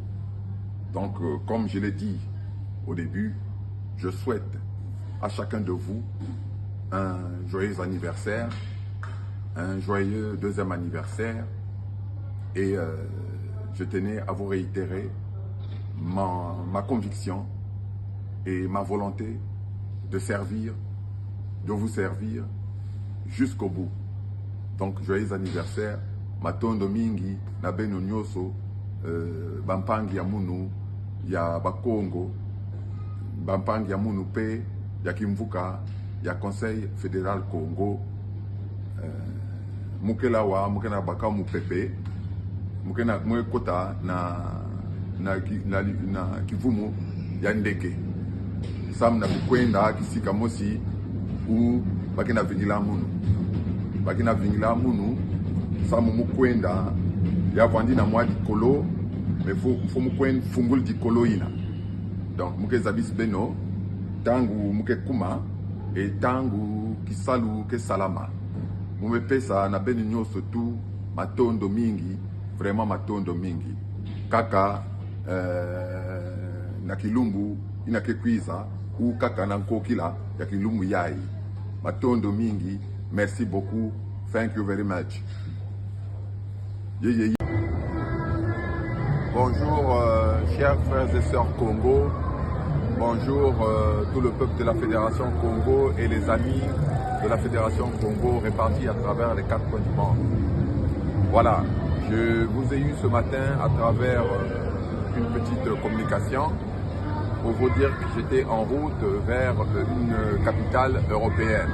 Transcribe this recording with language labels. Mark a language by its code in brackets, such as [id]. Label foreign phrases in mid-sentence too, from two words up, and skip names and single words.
[fr] Donc, comme je l'ai dit au début, je souhaite à chacun de vous un joyeux anniversaire, un joyeux 2e anniversaire et je tenais à vous réitérer ma conviction et ma volonté de servir, de vous servir jusqu'au bout. Donc, joyeux anniversaire, [kg] matondo mingi, na beno nyoso, bampangi ya munu, ya bakongo, bampangi ya munu pe, ya kimvuka, ya Conseil fédéral Congo, mukela wa, mukena baka mupepe, mukena mwekota na kivumu ya ndeke. Sam na kukwenda kisika mosi u bakina vingila munu. Bakina vingila munu, samu mukwenda ya vandi na mwa dikolo, mais faut mukwenda fungul dikolo ina. Donc muke zabis beno, tangu muke kuma, et tangu kisalu ke salama. Mume pesa na beni nyoso tu, matondo mingi, vraiment matondo mingi. Kaka na kilumbu ina kekwiza, ou kaka na nkokila ya kilumbu yai. Matondo mingi, [fr] merci beaucoup, [en] thank you very much. [fr] Bonjour chers frères et sœurs Congo, bonjour tout le peuple de la Fédération Congo et les amis de la Fédération Congo répartis à travers les 4 coins du monde. Voilà, je vous ai eu ce matin à travers une petite communication pour vous dire que j'étais en route vers une capitale européenne.